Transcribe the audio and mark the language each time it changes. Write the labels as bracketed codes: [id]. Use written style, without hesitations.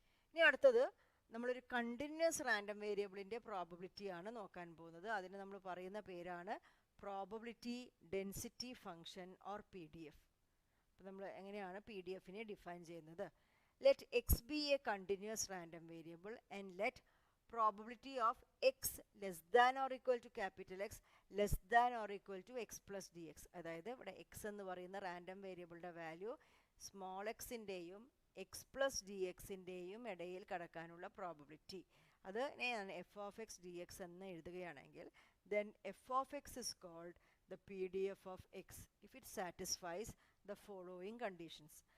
[ml] ഇനി അടുത്തത് നമ്മളൊരു കണ്ടിന്യൂസ് റാൻഡം വേരിയബിളിൻ്റെ പ്രോബബിലിറ്റിയാണ് നോക്കാൻ പോകുന്നത്. അതിന് നമ്മൾ പറയുന്ന പേരാണ് probability density function or PDF. അപ്പോൾ നമ്മൾ എങ്ങനെയാണ് PDF ഡിഫൈൻ ചെയ്യുന്നത്? [en] let x be a continuous random variable and let probability of x less than or equal to capital X less than or equal to x plus dx. [ml] അതായത് ഇവിടെ x എന്ന് പറയുന്ന random വേരിയബിളിൻ്റെ value small എക്സിൻ്റെയും X plus D എക്സിൻ്റെയും ഇടയിൽ കടക്കാനുള്ള probability അത് ഞാൻ F of X D X എന്ന് എഴുതുകയാണെങ്കിൽ [en] then f of x is called the PDF of x if it satisfies the following conditions.